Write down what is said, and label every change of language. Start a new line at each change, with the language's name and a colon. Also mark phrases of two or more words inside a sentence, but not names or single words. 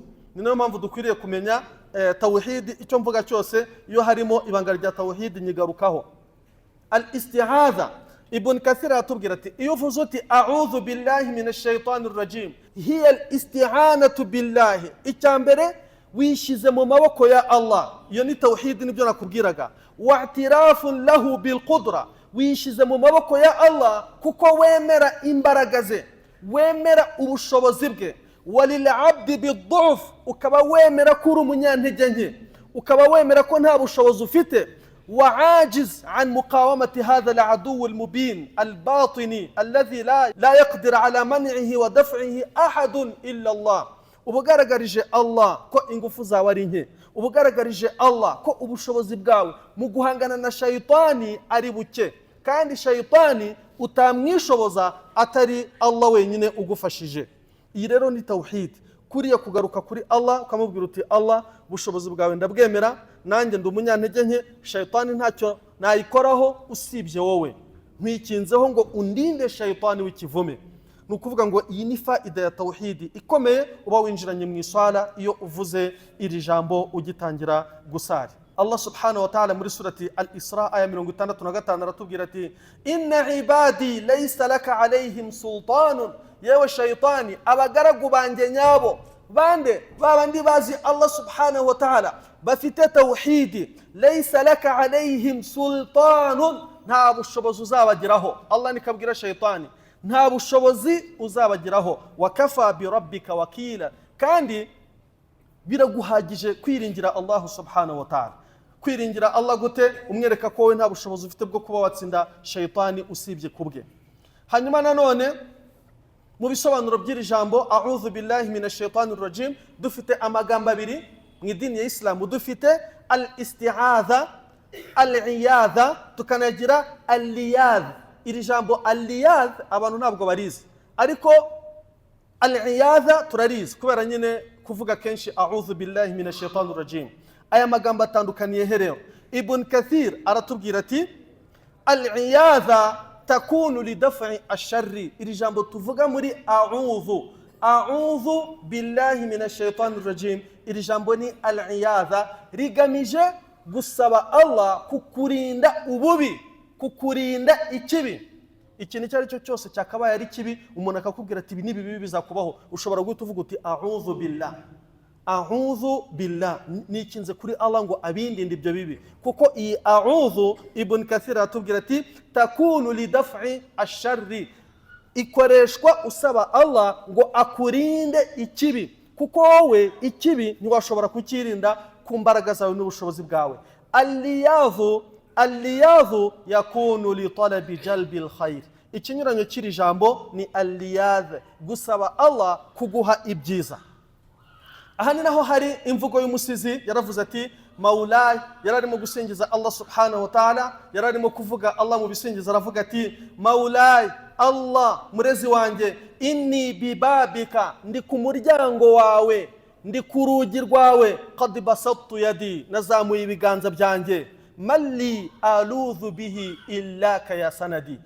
Kinyarwanda: Ni nayo mpamvu dukwiriye kumenya tawhidi. Icyo mvuga cyose iyo harimo ibanga rya tawhidi nyigarukaho. Al-isti'adha, Ibn Kathir atubwira ati iyo uvuze uti
Arabic: أعوذ بالله من الشيطان الرجيم, هي الاستعانة بالله,
Kinyarwanda: icyambere wishize mu maboko ya Allah, iyo ni tawhid, nibyo nakubwiraga.
Arabic: واعتراف له بالقدرة,
Kinyarwanda: wishize mu maboko ya Allah kuko wemera imbaraga ze, wemera ubushobozi bwe.
Arabic: وللعبد بالضعف,
Kinyarwanda: ukaba wemera ko uri umunyantege nke, ukaba wemera ko nta bushobozi ufite.
Arabic: وعاجز عن مقاومة هذا العدو المبين الباطني الذي لا يقدر على منعه ودفعه أحد إلا الله.
Kinyarwanda: ubugaragarije Allah ko ingufu zawe ari nke, ubugaragarije Allah ko ubushobozi bwawe mu guhangana na shayitani ari buke, kandi shayitani utamwishoboza atari Allah wenyine ugufashije. Iyi rero ni tawhid, kuriya kugaruka kuri Allah ukamubwira uti Allah, ubushobozi bwawe ndabwemera, nanjye ndi umunyantege nke, shayitani ntacyo nayikoraho usibye wowe, nkwikinzeho ngo undinde shayitani w'ikivume. Ni ukuvuga ngo iyi ni faida ya tawhidi ikomeye uba winjiranye mu iswala iyo uvuze iri jambo ugitangira gusari. Allah subhanahu wa ta'ala muri surati al-Isra aya 65 aratubwira ati
Arabic: إن عبادي ليس لك عليهم سلطان,
Kinyarwanda: yewe shayitani abagaragu banjye nyabo bande babandi bazi Allah
Arabic: سبحانه وتعالى
Kinyarwanda: bafite tawhidi,
Arabic: ليس لك عليهم سلطان,
Kinyarwanda: nta bushobozi uzabagiraho. Allah nikabwira shayitani nta bushobozi uzabagiraho.
Arabic: وكفى بربك وكيلا,
Kinyarwanda: kandi biraguhagije kwiringira Allah
Arabic: سبحانه وتعالى.
Kinyarwanda: Kwiringira Allah gute? Umwereka ko we nta bushobozi ufite bwo kuba watsinda shayitani usibye kubwe. Hanyuma nanone mu bisobanuro by'iri jambo
Arabic: أعوذ بالله من الشيطان الرجيم
Kinyarwanda: dufite amagambo abiri mu idini ya Islam. Dufite al-isti'adha, al-iyadha, tukanagira al-liyadh. Iri jambo al-liyadh abantu ntabwo barizi, ariko al-iyadha turarizi kubera nyine kuvuga kenshi
Arabic: أعوذ بالله من الشيطان الرجيم.
Kinyarwanda: Aya magambo atandukaniye herero. Ibn Kathir aratubwira ati
Arabic: العياذة تكون لدفع الشر.
Kinyarwanda: Iri jambo tuvuga muri
Arabic: أعوذ بالله من الشيطان الرجيم,
Kinyarwanda: iri jambo ni al-iyadha, rigamije gusaba Allah kukurinda ububi, kukurinda ikibi. Ikintu icyo ari cyo cyose cyakabaye ari kibi umuntu akakubwira ati ibi ni bibi bizakubaho, ushobora guhita uvuga uti
Arabic: أعوذ بالله. أعوذ بالله
Kinyarwanda: nikinze kuri Allah ngo abindinde ibyo bibi, kuko iyi a'udhu Ibn Kathir atubwira ati
Arabic: تكون لدفع الشر,
Kinyarwanda: ikoreshwa usaba Allah ngo akurinde ikibi, kuko wowe ikibi ntiwashobora kukirinda ku mbaraga zawe n'ubushobozi bwawe.
Arabic: اللياذ يكون لطلب جلب الخير.
Kinyarwanda: Ikinyuranyo kiri jambo ni al-liyadh, gusaba Allah kuguha ibyiza. Aha ni naho hari imvugo y'umusizi yaravuze ati Maulay, yararimo gusingiza Allah
Arabic: سبحانه وتعالى,
Kinyarwanda: yararimo kuvuga Allah mu bisingiza, aravuga ati Maulay, Allah murezi wanjye,
Arabic: إني ببابك,
Kinyarwanda: ndi ku muryango wawe, ndi ku rugi rwawe,
Arabic: قد بسطت يدي,
Kinyarwanda: nazamuye ibiganza byanjye,
Arabic: ما لي ألوذ به إلاك يا سندي.